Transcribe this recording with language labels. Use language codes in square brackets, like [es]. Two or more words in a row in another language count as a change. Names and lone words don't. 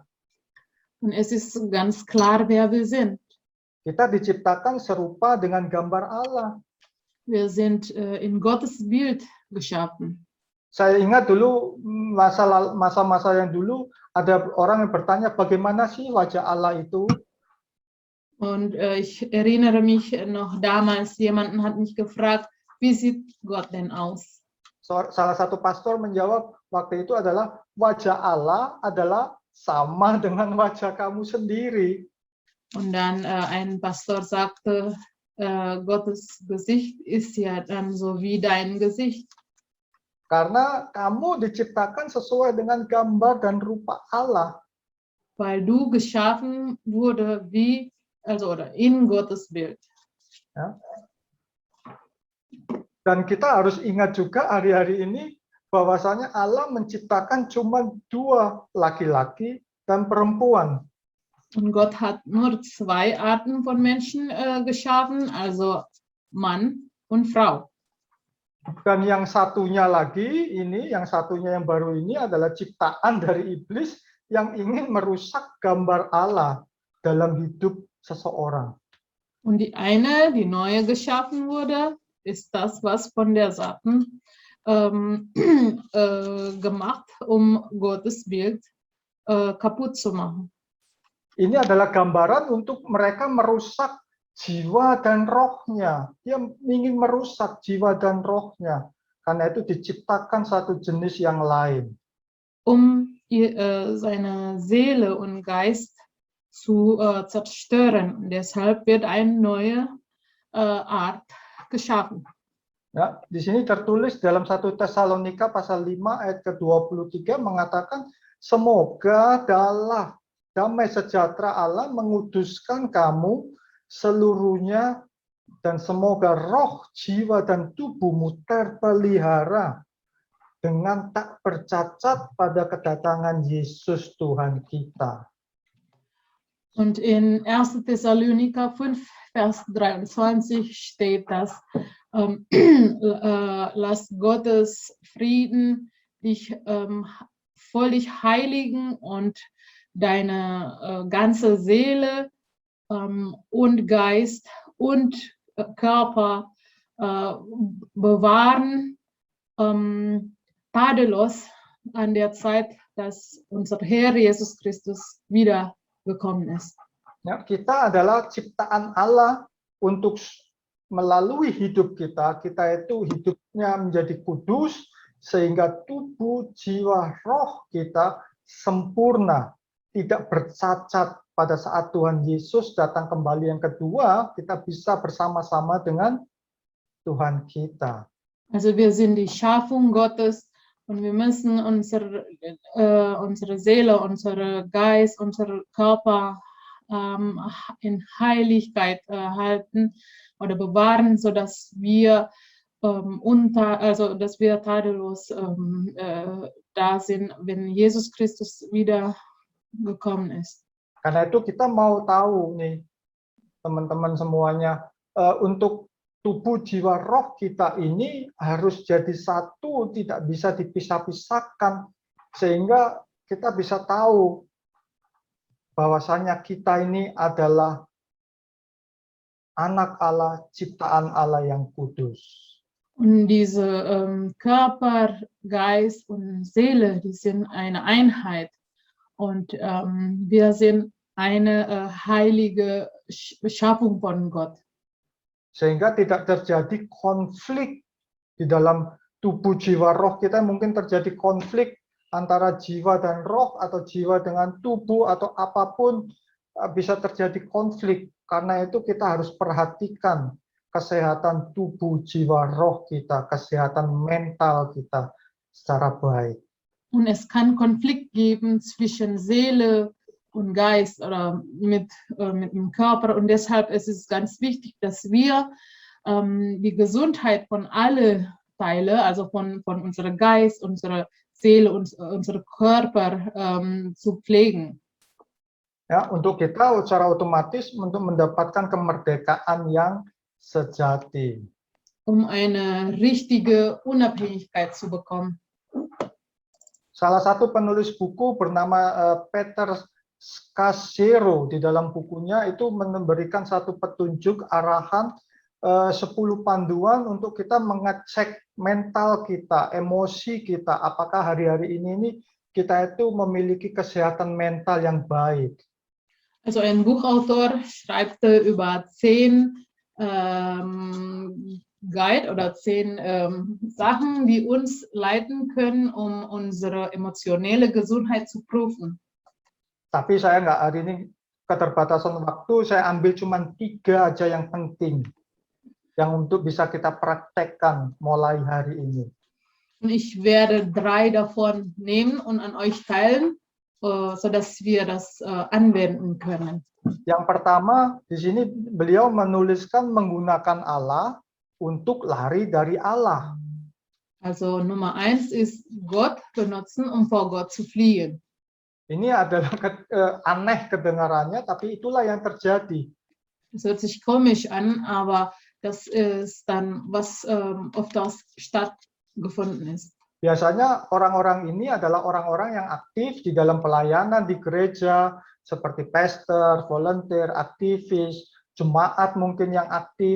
[de] Und es ist ganz klar, wer wir sind. [id] Kita diciptakan serupa dengan gambar Allah. [de] Wir sind in Gottes Bild geschaffen. [id] Saya ingat dulu masa-masa yang dulu ada orang yang bertanya bagaimana sih wajah Allah itu? [de] Und ich erinnere mich noch damals, jemanden hat mich gefragt, wie sieht Gott denn aus? [id] Salah satu pastor menjawab waktu itu adalah wajah Allah adalah sama dengan wajah kamu sendiri. [de] Und dann ein Pastor sagte, Gottes Gesicht ist ja dann so wie dein Gesicht. [id] Karena kamu diciptakan sesuai dengan gambar dan rupa Allah. [de] Weil du geschaffen wurde wie, also oder in Gottes Bild. [id] Ya. Dan kita harus ingat juga hari-hari ini bahwasanya Allah menciptakan cuma 2 laki-laki dan perempuan. [de] Und Gott hat nur 2 Arten von Menschen geschaffen, also Mann und Frau. [id] Dan yang satunya lagi ini, yang satunya yang baru ini adalah ciptaan dari iblis yang ingin merusak gambar Allah dalam hidup seseorang. [de] Und die eine, die neu geschaffen wurde, ist das, was von der Satan gemacht, um Gottes Bild kaputt zu machen. [id] Ini adalah gambaran untuk mereka merusak jiwa dan rohnya. Dia ingin merusak jiwa dan rohnya. Karena itu diciptakan satu jenis yang lain. [de] Um seine Seele und Geist zu zerstören. Deshalb wird eine neue Art geschaffen. [id] Ya, di sini tertulis dalam 1 Tesalonika pasal 5 ayat ke-23 mengatakan semoga damai sejahtera Allah menguduskan kamu seluruhnya dan semoga roh, jiwa dan tubuhmu terpelihara dengan tak bercacat pada kedatangan Yesus Tuhan kita. [de] Und in 1. Thessaloniker 5, Vers 23 steht das, lass Gottes Frieden dich völlig heiligen und deine ganze Seele und Geist und Körper bewahren, tadellos an der Zeit, dass unser Herr Jesus Christus wiedergekommen ist. [id] Ya, kita adalah ciptaan Allah untuk melalui hidup kita itu hidupnya menjadi kudus sehingga tubuh, jiwa, roh kita sempurna, tidak bercacat pada saat Tuhan Yesus datang kembali yang kedua, kita bisa bersama-sama dengan Tuhan kita. [de] Also wir sind die Schöpfung Gottes und wir müssen unsere Seele, unsere Geist, unsere Körper in Heiligkeit halten oder bewahren, sodass wir dass wir tadellos da sind, wenn Jesus Christus wieder gekommen ist. [id] Karena itu kita mau tahu nih teman-teman semuanya, untuk tubuh, jiwa, roh kita ini harus jadi satu, tidak bisa dipisah-pisahkan, sehingga kita bisa tahu bahwasanya kita ini adalah anak Allah, ciptaan Allah yang kudus. [de] Und diese Körper, Geist und Seele, die sind eine Einheit. Und wir sind eine heilige Schöpfung von Gott. [id] Sehingga tidak terjadi konflik di dalam tubuh jiwa roh kita. Mungkin terjadi konflik antara jiwa dan roh atau jiwa dengan tubuh atau apapun, bisa terjadi konflik. Karena itu kita harus perhatikan kesehatan tubuh, jiwa, roh kita, kesehatan mental kita secara baik. [de] Und es kann Konflikt geben zwischen Seele und Geist oder mit dem Körper. Und deshalb ist es ganz wichtig, dass wir die Gesundheit von alle Teile, also von unserem Geist, unserer Seele und unserem Körper zu pflegen. [id] Ya, untuk kita secara otomatis untuk mendapatkan kemerdekaan yang sejati. [de] Eine richtige Unabhängigkeit zu bekommen. [id] Salah satu penulis buku bernama Peter Scazzero di dalam bukunya itu memberikan satu petunjuk arahan 10 panduan untuk kita mengecek mental kita, emosi kita, apakah hari-hari ini kita itu memiliki kesehatan mental yang baik. [de] Also ein Buchautor schreibt über 10 Guide oder 10 Sachen, die uns leiten können, um unsere emotionelle Gesundheit zu prüfen. [id] Tapi saya nggak, hari ini keterbatasan waktu, saya ambil cuma 3 aja yang penting, yang untuk bisa kita praktekkan mulai hari ini. [de] Und ich werde 3 davon nehmen und an euch teilen, sodass wir das anwenden können. [id] Yang pertama, di sini beliau menuliskan menggunakan Allah untuk lari dari Allah. [de] Also Nummer 1 ist Gott benutzen, um vor Gott zu fliehen. [id] Ini adalah aneh kedengarannya, tapi itulah yang terjadi. [de] Es hört sich komisch an, aber das ist dann, was oft stattgefunden ist. [id] Biasanya orang-orang ini adalah orang-orang yang aktif di dalam pelayanan di gereja, seperti pastor, volunteer, aktivis, jemaat mungkin yang aktif.